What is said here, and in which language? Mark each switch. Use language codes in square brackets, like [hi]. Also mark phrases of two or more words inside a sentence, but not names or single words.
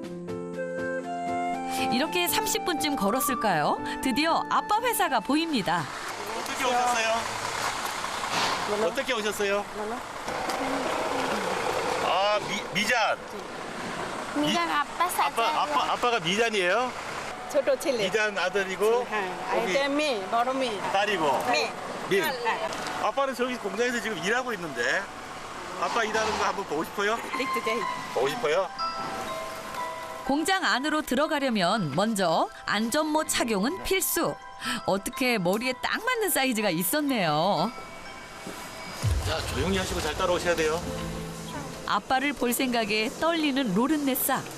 [ko] 이렇게 30분쯤 걸었을까요? 드디어 아빠 회사가 보입니다. 어떻게 오셨어요? 어떻게 오셨어요? 아, 미잔. 미잔 아빠 사자. 아빠가 미잔이에요? [bn] ছোট ছেলে [ko] 미잔 아들이고 [bn] এটা মেয়ে বড় মেয়ে [ko] 딸이고. [bn] মেয়ে [ko] 민. 아빠는 저기 공장에서 지금 일하고 있는데 아빠 일하는 거 한번 보고 싶어요? [bn] দেখতে চাই [ko] 보고 싶어요? 공장 안으로 들어가려면 먼저 안전모 착용은 필수. 어떻게 머리에 딱 맞는 사이즈가 있었네요. 자, 조용히 하시고 잘 따라오셔야 돼요. 아빠를 볼 생각에 떨리는 로른네사.